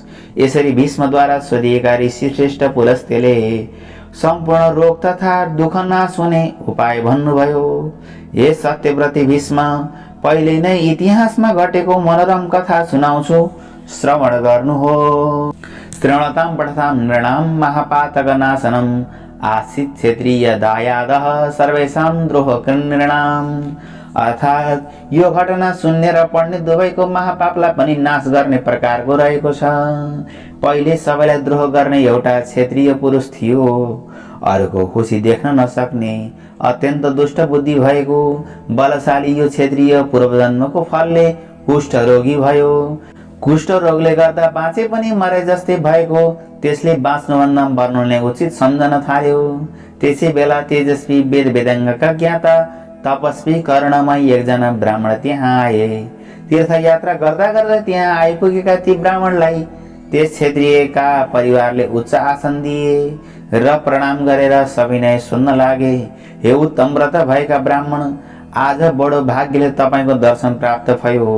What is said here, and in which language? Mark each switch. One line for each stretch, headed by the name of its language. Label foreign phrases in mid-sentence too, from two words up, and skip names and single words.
Nepali: यसरी भीष्मद्वारा सोधिएका ऋषि श्रेष्ठ पुलस्त्यले सम्पूर्ण रोग तथा दुःख नाश हुने उपाय भन्नुभयो। हे सत्यव्रती भीष्म, पहिले नै इतिहासमा घटेको मनोरम कथा सुनाउँछु, श्रवण गर्नुहोस्।
Sanskrit: तृणतां पठतां नृणां महापातकनाशनम् आसीत् क्षेत्रीय दायादः सर्वेषां द्रोहकृन्नृणाम्।
Nepali: अर्थात् यो घटना सुन्ने र पढ्ने दुवैको महापापलाई पनि नाश गर्ने प्रकारको रहेको छ। पहिले सबैलाई द्रोह गर्ने एउटा क्षेत्रीय पुरुष थियो। अरूको खुसी देख्न नसक्ने, अत्यन्त दुष्ट बुद्धि भएको बलशाली यो क्षेत्रीय पूर्वजन्मको फलले कुष्ठ रोगी भयो। कुष्ठ रोगले गर्दा बाँचे पनि मरे जस्तै भएको त्यसले बाँच्नुभन्दा मर्नु उचित सम्झन थाल्यो। त्यसै बेला तेजस्वी वेद वेदाङ्गका ज्ञाता तपस्वी करुणामय एकजना ब्राह्मण त्यहाँ आए। तीर्थयात्रा गर्दा गर्दा त्यहाँ आइपुगेका ती ब्राह्मणलाई त्यस क्षेत्रीयका परिवारले उच्च आसन दिए र प्रणाम गरेर सविनय सुन्न लागे। हे उत्तम व्रत भएका ब्राह्मण, आज बडो भाग्यले तपाईको दर्शन प्राप्त भयो।